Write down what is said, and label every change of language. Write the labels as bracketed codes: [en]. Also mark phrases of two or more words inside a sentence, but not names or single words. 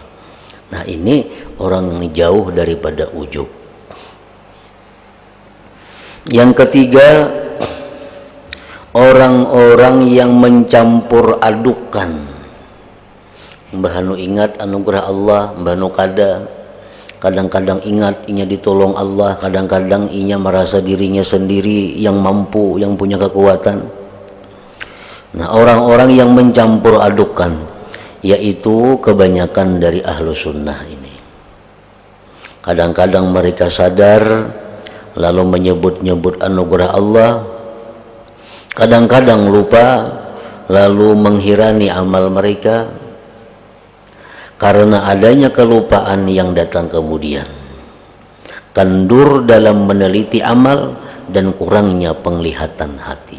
[id] Nah, ini orang yang jauh daripada ujub. Yang ketiga, orang-orang yang mencampur adukan. [bjn] Mbah anu ingat anugerah Allah, mbah anu kada. Kadang-kadang ingat inya ditolong Allah, kadang-kadang inya merasa dirinya sendiri yang mampu, yang punya kekuatan. [id] Nah, orang-orang yang mencampur adukan, yaitu kebanyakan dari ahlu sunnah ini. Kadang-kadang mereka sadar lalu menyebut-nyebut anugerah Allah, kadang-kadang lupa lalu menghirani amal mereka karena adanya kelupaan yang datang kemudian, kendur dalam meneliti amal dan kurangnya penglihatan hati.